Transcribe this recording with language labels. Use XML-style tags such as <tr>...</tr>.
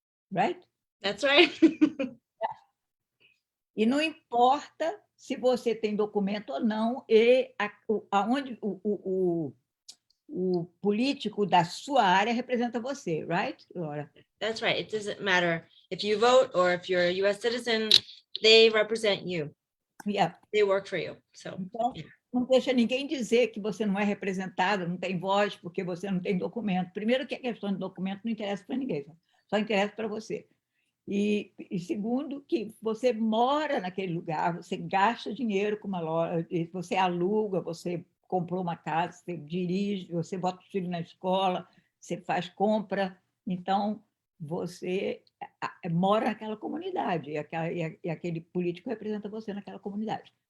<en>Right? That's right.</en> <pt>E não importa se você tem documento ou não, e aonde o político da sua área representa você, right, Laura?</pt> <en>That's right. It doesn't matter if you vote or if you're a U.S. citizen, they represent you. Yeah. They work for you. So,</en> <pt>Então, não deixa ninguém dizer que você não é representado, não tem voz, porque você não tem documento. Primeiro que a questão de documento não interessa para ninguém, só interessa para você. E segundo, que você mora naquele lugar, você gasta dinheiro com uma loja, você aluga, você comprou uma casa, você dirige, você bota o filho na escola, você faz compra, então você mora naquela comunidade e aquele político representa você naquela comunidade.</pt>